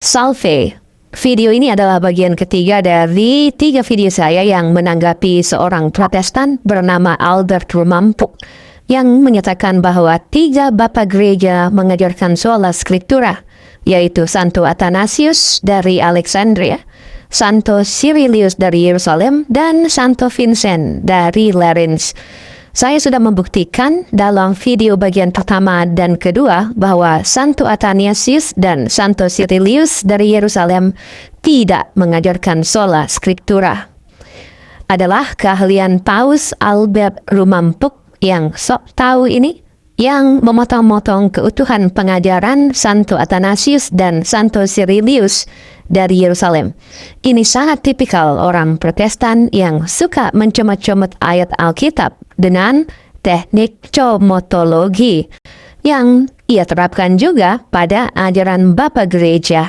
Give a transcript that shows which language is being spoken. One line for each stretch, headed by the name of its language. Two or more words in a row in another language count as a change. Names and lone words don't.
Indonesian: Salve. Video ini adalah bagian ketiga dari 3 video saya yang menanggapi seorang Protestan bernama Albert Rumampuk yang menyatakan bahwa 3 Bapak Gereja mengajarkan
Latin: sola scriptura,
Indonesian: yaitu Santo Athanasius dari Alexandria, Santo Cyrilius dari Yerusalem, dan Santo Vincent dari Lerins. Saya sudah membuktikan dalam video bagian pertama dan kedua bahwa Santo Athanasius dan Santo Cyrilius dari Yerusalem tidak mengajarkan
Latin: sola scriptura.
Indonesian: Adalah keahlian Paus Albert Rumampuk yang sok tahu ini yang memotong-motong keutuhan pengajaran Santo Athanasius dan Santo Cyrilius dari Yerusalem. Ini sangat tipikal orang Protestan yang suka mencomot-comot ayat Alkitab dengan teknik comotologi yang ia terapkan juga pada ajaran Bapak Gereja.